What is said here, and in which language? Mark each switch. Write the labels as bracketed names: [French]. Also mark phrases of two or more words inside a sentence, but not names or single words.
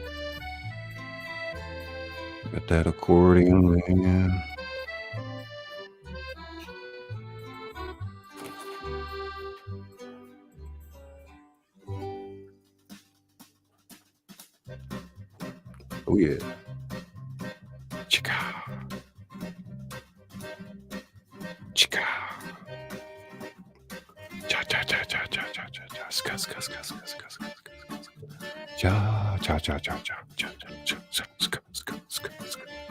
[English] Got that accordion, man. Oh, yeah. Chicka. Chicka. Cha cha cha cha cha cha cha cha. Ska ska ska ska ska ska ska. Cha cha cha cha cha cha cha cha ska ska ska ska.